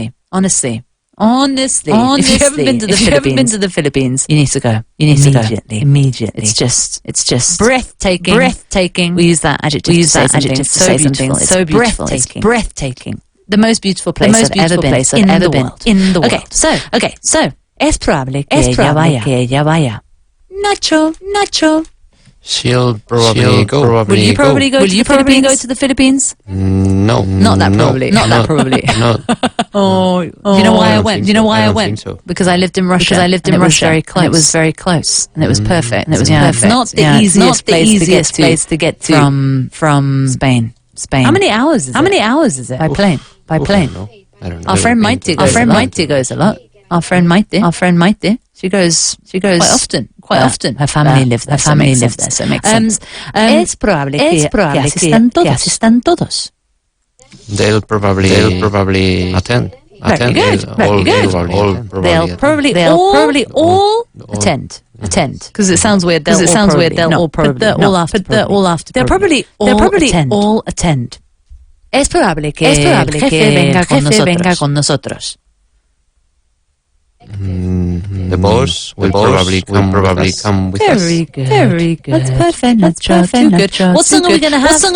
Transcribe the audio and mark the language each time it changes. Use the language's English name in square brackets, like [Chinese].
[English] Honestly. If you haven't been to the Philippines, you need to go. Immediately. It's just breathtaking. We use that adjective to say something. It's so beautiful. Breathtaking. The most beautiful place I've ever been in the world. [Spanish] Okay, so es probable que ella vaya. [English] Nacho. She'll probably go. Will you probably go to the Philippines? No. Not that probably. No. Oh, you know why I went? I went? So. Because I lived in Russia. It was very close. And it was perfect. It's not the easiest place to get to from Spain. How many hours is it? By plane. I don't know. Our friend Maite goes a lot. Our friend Maite. She goes quite often. Her family live there. So it makes sense. [Spanish] Es probable que asistan todos. [English] They'll probably attend. Very good. They'll probably all attend. Because it sounds weird. They'll all after. They'll probably all attend. [Spanish] Es probable que el jefe venga con nosotros. [English] The boss will probably come with us. Very good. That's perfect. Good. What song are we gonna have?